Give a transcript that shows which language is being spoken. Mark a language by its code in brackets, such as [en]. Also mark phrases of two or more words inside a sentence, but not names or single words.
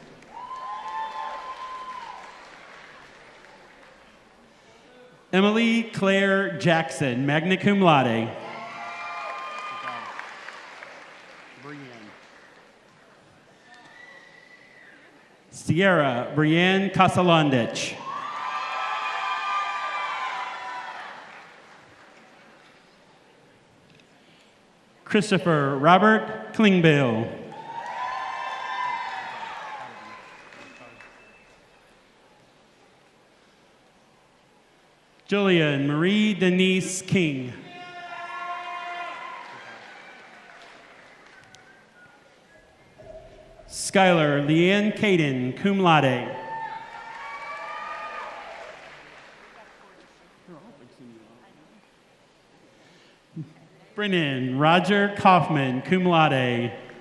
[en] Emily Claire Jackson, [la] magna cum laude. [en] Sierra Brienne Casalandich. Christopher Robert Klingbill. Julian Marie Denise King. Skylar Leanne Caden, [la] cum laude. [en] Brennan Roger Kaufman, [la] cum laude.